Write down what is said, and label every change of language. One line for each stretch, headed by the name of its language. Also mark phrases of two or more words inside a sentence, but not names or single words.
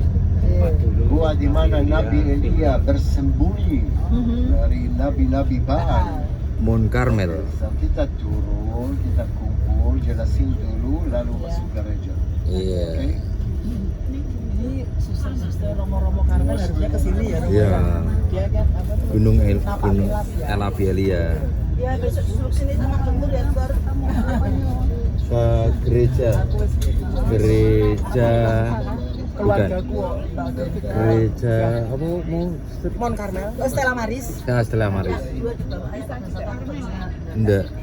Indonesian: Gua di mana Nabi Elia bersembunyi dari nabi-nabi Baal. Mount Carmel. So, kita turun, kita kumpul, jelasin dulu, lalu masuk gereja. Iya. Oke? ini suster-suster Romo-Romo Karmel harusnya kesini ya Romo Iya. dia kan apa tuh Gunung Napa Gunung Pilas ya. El Abelia. ya besok suruh sini sama kamu lihat baru Ke gereja. Gereja. Bukan. keluargaku Gereja apa mau? Mon Karmel Stella Maris Nah, Stella Maris. Enggak.